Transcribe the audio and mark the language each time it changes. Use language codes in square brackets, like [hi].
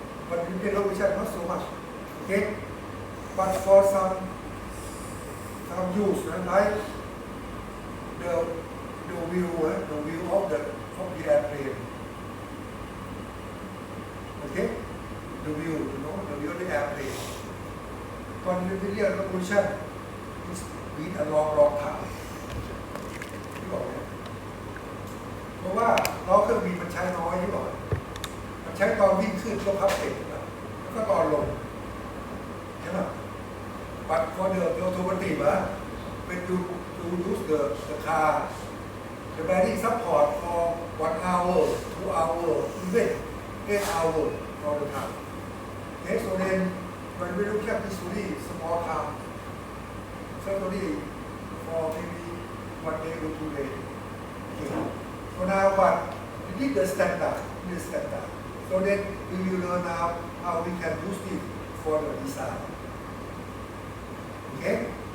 [en] But in the revolution not so much. Okay? But for some use, like the wheel of the airplane. Okay? The wheel, the wheel of the airplane. But in the revolution, it's been a long time. [th] ที่บอกเนี่ยเพราะว่าล้อเครื่องบินมันใช้น้อยที่บอกมันใช้ตอนวิ่งขึ้นก็พับเสร็จแล้วก็ตอนลงใช่ไหม [en] But for the automotive, when you use the car, the bearing support for 1 hour, 2 hours, even 8 hours all the time. Okay, so then when we look at this really small time, certainly for maybe 1 day or 2 days. Okay. So now what? We need the standard. So then do you know now how we can use it for the design? Okay?